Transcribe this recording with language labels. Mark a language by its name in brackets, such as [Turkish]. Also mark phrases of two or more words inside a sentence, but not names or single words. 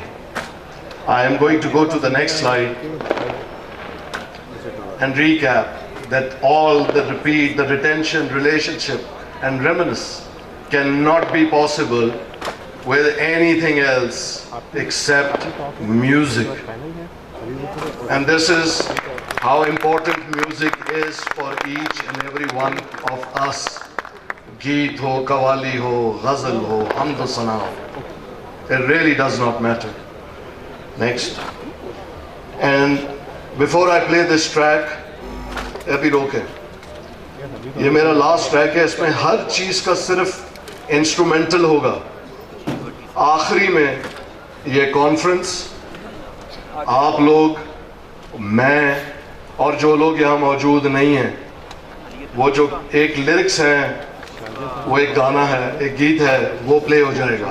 [English] I am going to go to the next slide and recap that all the repeat, the retention, relationship and reminiscence cannot be possible with anything else except music. And this is how important music is for each and every one of us. [Hindi] गीत हो, क़व्वाली हो, ग़ज़ल हो, हम्द ओ सना हो, [English] it really does not matter. Next. And before I play this track, [Hindi] अभी रोके, ये मेरा [English] last track [Hindi] है, इसमें हर चीज का सिर्फ इंस्ट्रूमेंटल होगा। आखिरी में ये कॉन्फ्रेंस, आप लोग, मैं और जो लोग यहाँ मौजूद नहीं हैं, वो जो एक लिरिक्स हैं, वो एक गाना है, एक गीत है, वो प्ले हो जाएगा।